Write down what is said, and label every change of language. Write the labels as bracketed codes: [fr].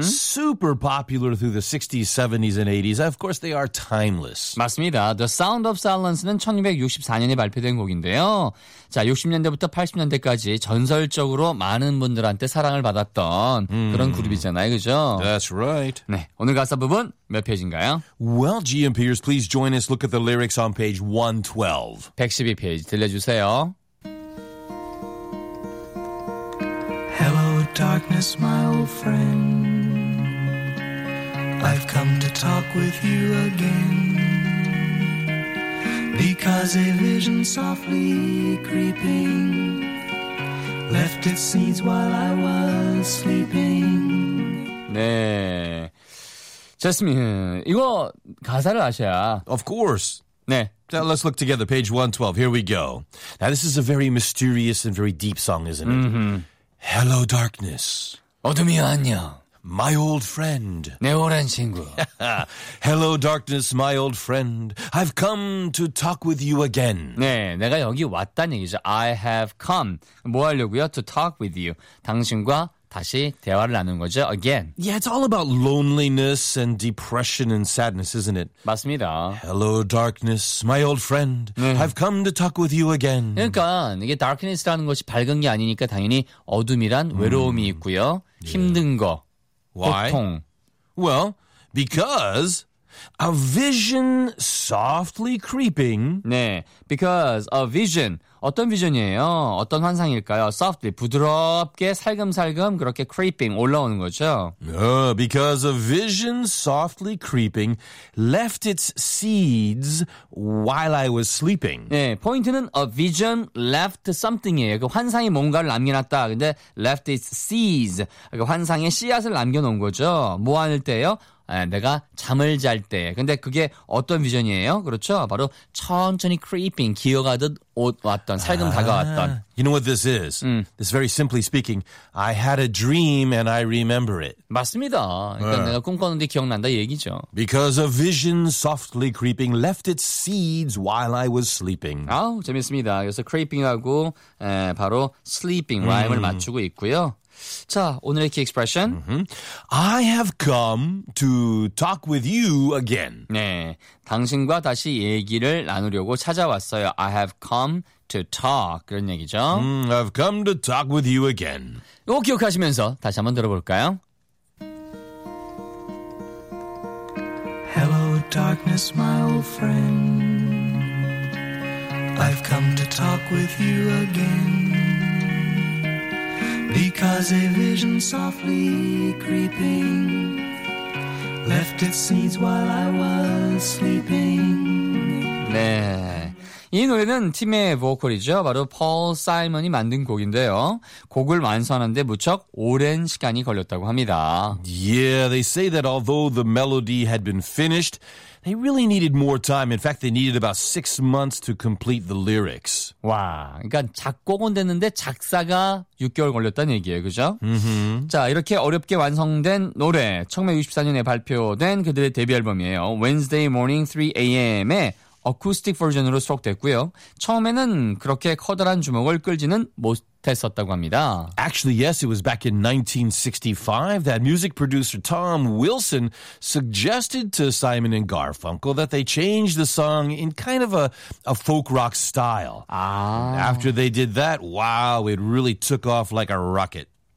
[en] super popular through the 60s, 70s, and 80s. Of course, they are timeless. [ko] 맞습니다. The Sound of Silence는 1964년에 발표된 곡인데요. 자, 60년대부터 80년대까지 전설적으로 많은 분들한테 사랑을 받았던 그런 그룹이잖아요, 그죠? [en] That's right. [ko] 네, 오늘 가사 부분 몇 페이지인가요? [en] Well, GMPers, please join us. Look at the lyrics on page 112. [ko] 112페이지 들려주세요. [en] Hello, darkness, my old friend. I've come to talk with you again. Because a vision softly creeping left its seeds while I was sleeping. [ko] 네. 제스민, 이거 가사를 아셔야. [en] Of course. [ko] 네. [en] Now let's look together. Page 112. Here we go. Now this is a very mysterious and very deep song, isn't it? Mm-hmm. Hello, darkness. [ko] 어둠이 안녕. [en] My old friend. [ko] 내 오랜 친구. [en] Hello, darkness, my old friend. I've come to talk with you again. [ko] 네, 내가 여기 왔다는 얘기죠. [en] I have come. [ko] 뭐 하려고요? [en] To talk with you. [ko] 당신과 다시 대화를 나눈 거죠. [en] Again. Yeah, it's all about loneliness and depression and sadness, isn't it? [ko] 맞습니다. [en] Hello, darkness, my old friend. 네. I've come to talk with you again. [ko] 그러니까 이게 darkness라는 것이 밝은 게 아니니까 당연히 어둠이란 외로움이 있고요. 힘든 거. [en] Why? [ko] 고통. [en] Well, because a vision softly creeping. 네, because a vision. [ko] 어떤 vision이에요? 어떤 환상일까요? Softly, 부드럽게 살금살금 그렇게 creeping, 올라오는 거죠? [en] Because a vision softly creeping left its seeds while I was sleeping. [ko] 네, 포인트는 [en] a vision left something이에요. [ko] 그 환상이 뭔가를 남겨놨다. 근데 [en] left its seeds, [ko] 그 환상의 씨앗을 남겨놓은 거죠. 뭐 할 때요? 내가 잠을 잘 때. 근데 그게 어떤 비전이에요? 그렇죠? 바로 천천히 creeping, 기어가듯 왔던, 살금 다가왔던. [en] You know what this is? This is very simply speaking, I had a dream and I remember it. [ko] 맞습니다. 그러니까 내가 꿈꿨는데 기억난다 얘기죠. [en] Because a vision softly creeping left its seeds while I was sleeping. [ko] 아우, 재밌습니다. 그래서 creeping하고 바로 sleeping, rhyme을 맞추고 있고요. 자, 오늘의 key expression. [en] I have come to talk with you again. [ko] 네, 당신과 다시 얘기를 나누려고 찾아왔어요. [en] I have come to talk. [ko] 그런 얘기죠. [en] I've come to talk with you again. [ko] 이거 기억하시면서 다시 한번 들어볼까요? [en] Hello darkness, my old friend. I've come to talk with you again. Because a vision softly creeping left its seeds while I was sleeping. [ko] 네, 이 노래는 팀의 보컬이죠. 바로 폴 사이먼이 만든 곡인데요. 곡을 완성하는데 무척 오랜 시간이 걸렸다고 합니다. [en] Yeah, they say that although the melody had been finished, they really needed more time. In fact, they needed about 6 months to complete the lyrics. [ko] 와, 그러니까 작곡은 됐는데 작사가 6개월 걸렸다는 얘기예요. 그죠? Mm-hmm. 자, 이렇게 어렵게 완성된 노래, 1964년에 발표된 그들의 데뷔 앨범이에요. Wednesday Morning 3am에 어쿠스틱 버전으로 수록됐고요. 처음에는 그렇게 커다란 주목을 끌지는 못했었다고 합니다. [en] Actually, yes, it was back in 1965 that music producer Tom Wilson suggested to Simon and Garfunkel that they change the song in kind of a folk rock style. 아. After they did that, wow, it really took off like a rocket.